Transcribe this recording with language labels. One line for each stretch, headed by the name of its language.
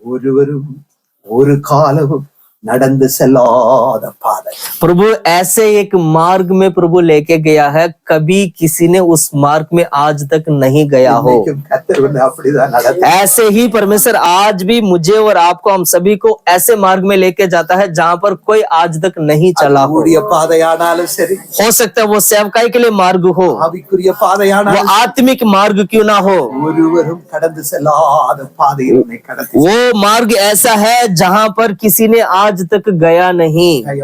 Tamil: ஒருவரும் ஒரு காலமும் நடந்து செல்லாத பாதை.
Hindi: प्रभु ऐसे एक मार्ग में प्रभु लेके गया है, कभी किसी ने उस मार्ग में आज तक नहीं गया हो।
Tamil: இன்னைக்கும் கர்த்தர் வந்து அப்படிதான் நடத்து.
Hindi: ऐसे ही परमेश्वर आज भी मुझे और आपको, हम सभी को ऐसे मार्ग में लेके जाता है जहां पर कोई आज तक नहीं चला हो।
Tamil: ஊழிய பாதையானாலும் சரி,
Hindi: हो सकता है वो सेवकाई के लिए मार्ग हो,
Tamil: ஆவிக்குரிய
Hindi: वो
Tamil: பாதையானாலும்
Hindi: आत्मिक मार्ग क्यों ना हो,
Tamil: ஒருவரும் கடந்து செல்லாத பாதையில் உன்னை கடத்தி
Hindi: वो मार्ग ऐसा है जहां पर किसी ने आज तक गया नहीं।